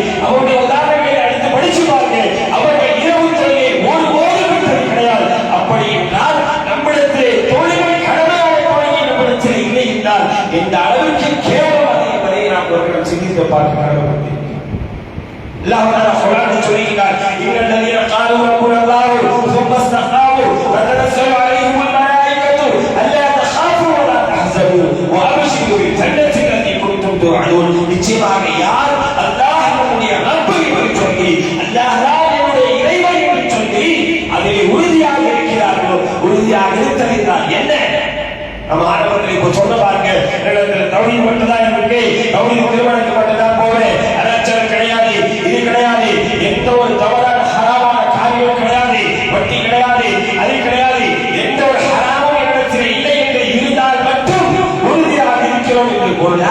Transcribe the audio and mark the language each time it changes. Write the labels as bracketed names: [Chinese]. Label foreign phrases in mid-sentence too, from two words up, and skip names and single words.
[Tamil] அவருடைய உதாரணங்களை எடுத்து படிச்சு பாருங்க. அவர்கள் இரவு தொழுகை ஒருபோது விட்டது கிடையாது. அப்படி என்றால் நம்மிடத்திலே தொழுகை கடமையான தொழுகை நம்மிடத்தில் இல்லை என்றால் இந்த அளவுக்கு கேவலமாக என்பதை நாம் ஒருவர்கள் சிந்தித்து பார்க்க கடமைப்பட்டு அல்லாஹ் தஆலா குர்ஆனில் சொல்கிறார், [Arabic] إن الذين قالوا ربنا الله ثم استقاموا فتنزل عليهم الملائكة ألا تخافوا ولا تحزنوا وأبشروا بالجنة التي كنتم توعدون. [Tamil] நிச்சயமாக யார் அல்லாஹ் நம்முடைய ரப்பை என்று சொல்லி, அல்லாஹ் நம்முடைய இறைவன் என்று சொல்லி அதில் உறுதியாக இருக்கிறார்களோ, உறுதியாக இருக்கிறார். என்ன நம்ம ஆரம்பத்தில் இப்போ சொன்ன பாருங்க, தௌஹீத் மட்டும்தான் இருக்கு, தௌஹீத் திருமணத்துக்கு மட்டும்தான் போவேன், அனாச்சாரம் கிடையாது, இது கிடையாது, எந்த ஒரு தவறான ஹராமான காரியம் கிடையாது, வட்டி கிடையாது, அது கிடையாது, எந்த ஒரு ஹராமும் இடத்தில் இல்லை என்று இருந்தால் மட்டும் உறுதியாக இருக்கிறோம் என்று பொருளா?